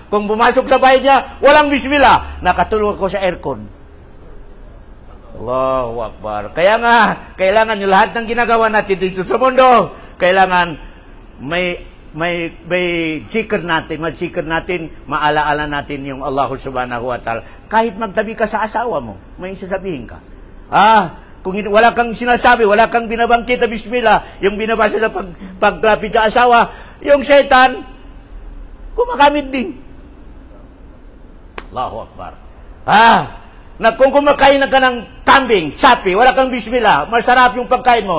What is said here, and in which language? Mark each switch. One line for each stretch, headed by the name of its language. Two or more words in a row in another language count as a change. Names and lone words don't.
Filipino: Kung pumasok sa bahay niya, walang bismillah, nakatulog ako sa aircon.
Arabic: الله أكبر.
Filipino: Kaya nga, kailangan yung lahat ng ginagawa natin dito sa mundo, kailangan may zikr natin, maalaala natin yung Allah
Arabic: سبحانه وتعالى.
Filipino: Kahit magtabi ka sa asawa mo, may sasabihin ka. Kung wala kang sinasabi, wala kang binabangkit na bismillah, yung binabasa sa pagklapit sa asawa, yung syaitan, gumagamit din.
Arabic: الله أكبر.
Filipino: Na kung kumakain ka ng kambing, sapi, wala kang bismillah, masarap yung pagkain mo.